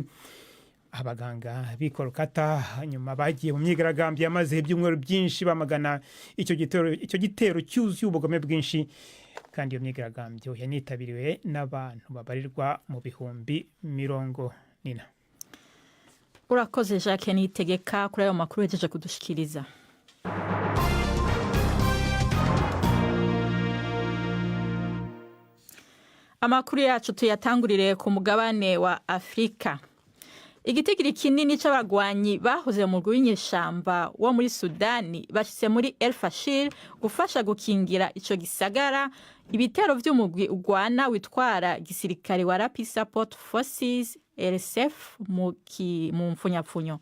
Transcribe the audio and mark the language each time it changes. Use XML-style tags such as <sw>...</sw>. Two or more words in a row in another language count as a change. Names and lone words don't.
<rw>Abaganga b'i Kolkata nyuma bagiye mu myigaragambyo yamaze ibyumweru byinshi bamagana icyo gitero cyuzuye ubugome bwinshi, kandi iyo myigaragambyo yanitabiriwe n'abantu babarirwa mu bihumbi 40.</rw> <rn>Urakoze Jacques Niyitegeka kuri ayo makuru yejeje kudushikiriza. Amakuru yacu tuyatangurire ku mugabane wa Afrika. Igitigiri kinini c'abagwanyi bahoze mu rw'inyeshamba wo muri Sudani bashitse muri El Fashir gufasha gukingira ico gisagara ibitero vy'umugwi ugwana witwara gisirikare wa Rapid Support Forces RSF mu mfunyapfunyo.</rn>